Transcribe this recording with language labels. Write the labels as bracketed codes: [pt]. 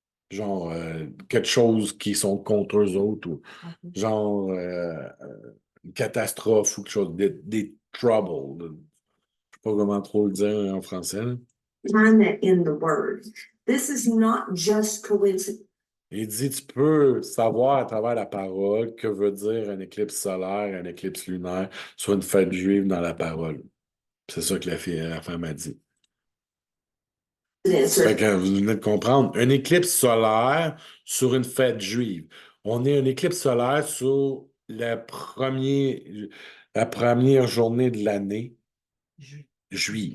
[fr] Genre quelque chose qui sont contre eux autres, ou genre une catastrophe ou quelque chose, des troubles. Je ne sais pas comment trop le dire en français. Là. [en] Find that in the word. This is not just coincidence. [fr] Il dit, tu peux savoir à travers la parole que veut dire un éclipse solaire, un éclipse lunaire sur une fête juive dans la parole. C'est ça que la femme a dit. Fait que vous venez de comprendre. Un éclipse solaire sur une fête juive. On est un éclipse solaire sur la première journée de l'année juive.